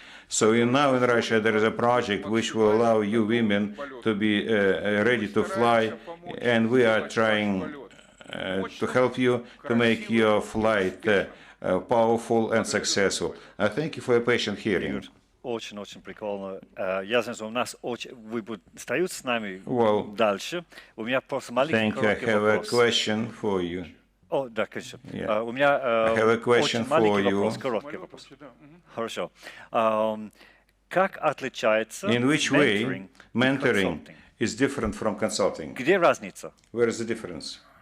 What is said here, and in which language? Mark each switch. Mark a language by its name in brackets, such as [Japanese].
[English] So now in Russia there is a project which will allow you women to be ready to fly, and we are trying to help you to make your flight powerful and successful. Thank you for your patient hearing. [Russian] Очень прикольно. Я знаю, что у нас вы будете с нами дальше. У меня просто маленький короткий вопрос. [English] I have a question for you. [Russian] О, да, конечно. У меня очень маленький вопрос, короткий вопрос. Хорошо. Как отличается [English] In which way mentoring is different from consulting? [Russian] Где разница? [English] Where is the difference?